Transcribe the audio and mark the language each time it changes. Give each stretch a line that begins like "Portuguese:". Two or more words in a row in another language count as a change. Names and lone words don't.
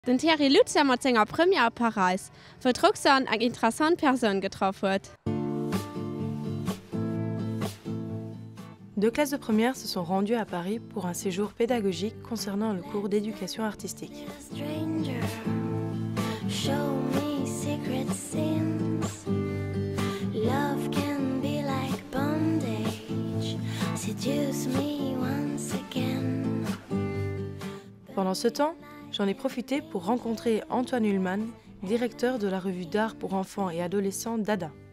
Luxembourgish: Den Thierry Lutzer mat senger Premier a Paris, wo Roxane eng interessant Person getroffen huet.
French: Deux classes de première se sont rendues à Paris pour un séjour pédagogique concernant le cours d'éducation artistique. Pendant ce temps, j'en ai profité pour rencontrer Antoine Ullmann, directeur de la revue d'art pour enfants et adolescents Dada.